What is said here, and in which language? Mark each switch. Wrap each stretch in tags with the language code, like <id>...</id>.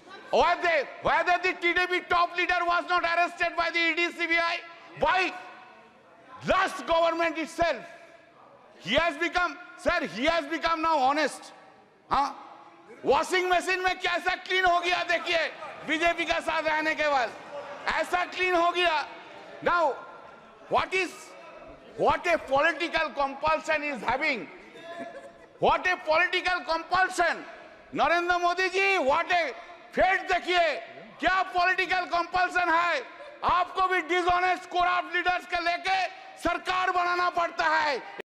<en>Whether the TDP top leader was not arrested by the ED CBI, by last government itself. He has become now honest.</en> <hi>हाँ? Washing machine में कैसा clean हो गया देखिए BJP का साथ रहने के बाद ऐसा क्लीन हो गया.</hi> <en>Now what a political compulsion is having. What a political compulsion.</en> <hi>Narendra Modi ji,</hi> <en>what a fate</en> <hi>देखिए क्या पॉलिटिकल कंपल्सन है. आपको भी</hi> <en>dishonest corrupt leaders</en> <hi>के लेके सरकार बनाना पड़ता है.</hi>